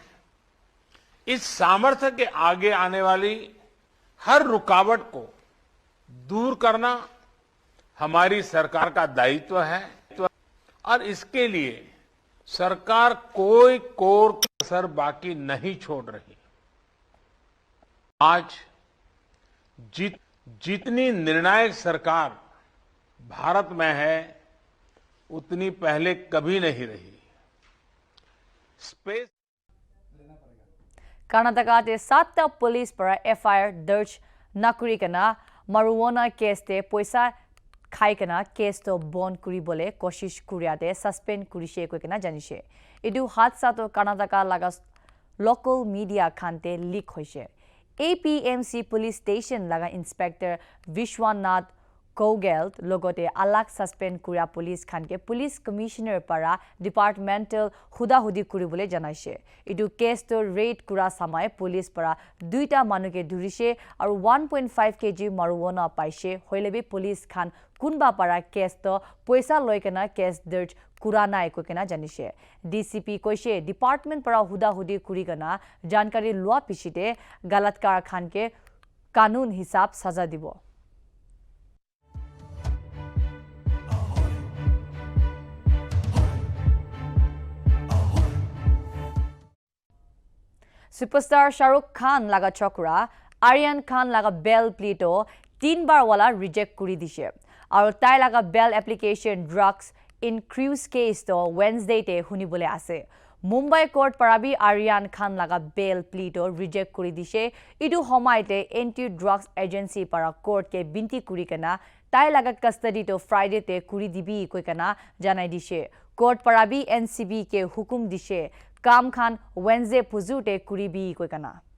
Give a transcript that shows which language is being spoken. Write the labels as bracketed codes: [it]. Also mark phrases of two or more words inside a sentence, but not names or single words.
[hi] इस सामर्थ्य के आगे आने वाली हर रुकावट को दूर करना हमारी सरकार का दायित्व है और इसके लिए सरकार कोई कोर कसर बाकी नहीं छोड़ रही। आज जितनी निर्णायक सरकार भारत में है उतनी पहले कभी नहीं रही। स्पेस [nag] Karnataka te 7 police para FIR दर्ज nakuri kana [en] marijuana case [nag] te poisa khai kana case to bond kuri bole koshish kuria de suspend kurise koi kana janishe edu hadsa to Karnataka laga [en] local media [nag] khante leak hoise APMC [en] police station [nag] laga inspector Vishwanath Kogel logote alak suspend kuria police khanke [en] police commissioner [nag] para departmental huda hudi kuribole janaise edu case to raid kura samay police para duita manuke dhurise aru 1.5 kg marijuana paise hoilebi police khan kunba para case to poisa loikena case darj kura nai kokena janise DCP koise department para huda hudi kurigana jankari lua pichite galatkar khanke kanun hisab saza dibo Superstar Shahrukh Khan laga chokra Aryan Khan laga [en] bail plea [nag] to 3 bar wala reject kuri dishe aru tai laga [en] bail application drugs in cruise case [nag] to Wednesday te hunibole ase Mumbai court parabi Aryan Khan laga [en] bail plea [nag] to reject kuri dishe idu homaite [en] anti drugs agency [nag] para court ke binti kuri kana tai laga custody to Friday te kuri dibi koi kana janai dishe court parabi NCB ke hukum dishe Kam Khan Wednesday puzute kuribi koi kana